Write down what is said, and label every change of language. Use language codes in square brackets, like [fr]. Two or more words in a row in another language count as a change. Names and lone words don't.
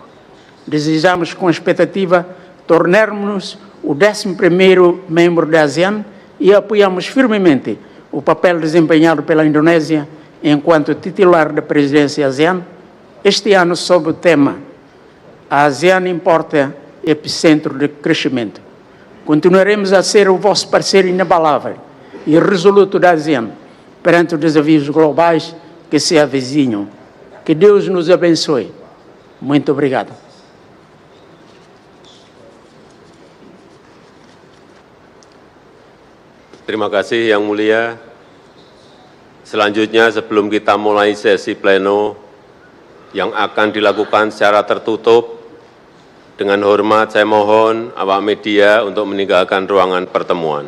[pt] Desejamos, com expectativa, tornarmos-nos o 11º membro da ASEAN e apoiamos firmemente o papel desempenhado pela Indonésia enquanto titular da presidência ASEAN, este ano sob o tema "A ASEAN importa epicentro de crescimento". Continuaremos a ser o vosso parceiro inabalável e resoluto da ASEAN perante os desafios globais que se avizinham. Que Deus nos abençoe. Muito obrigado. [id] Terima kasih Yang Mulia. Selanjutnya sebelum kita mulai sesi pleno yang akan dilakukan secara tertutup, dengan hormat saya mohon awak media untuk meninggalkan ruangan pertemuan.